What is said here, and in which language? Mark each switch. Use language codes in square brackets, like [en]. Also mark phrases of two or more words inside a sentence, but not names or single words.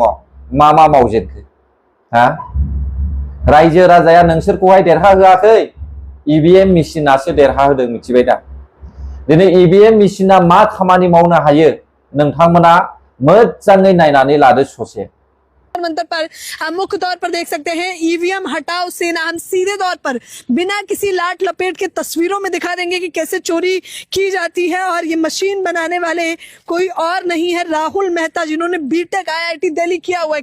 [brx] मा मावजेनखो? हा? रायजो राजाया नोंसोरखौहाय देरहाहोआखै, ईवीएम मेसिनासो देरहाहोदों, मिथिबाय दा? दिनै ईवीएम मेसिना मा खामानि मावनो हायो नोंथांमोना मोजाङै नायनानै लादो ससे। [hi] मंत्र पर हम मुख्य तौर पर देख सकते हैं, ईवीएम हटाओ सेना। हम सीधे तौर पर बिना किसी लाट लपेट के तस्वीरों में दिखा देंगे कि कैसे चोरी की जाती है। और ये मशीन बनाने वाले कोई और नहीं है, राहुल मेहता, जिन्होंने बीटेक आईआईटी दिल्ली किया हुआ है।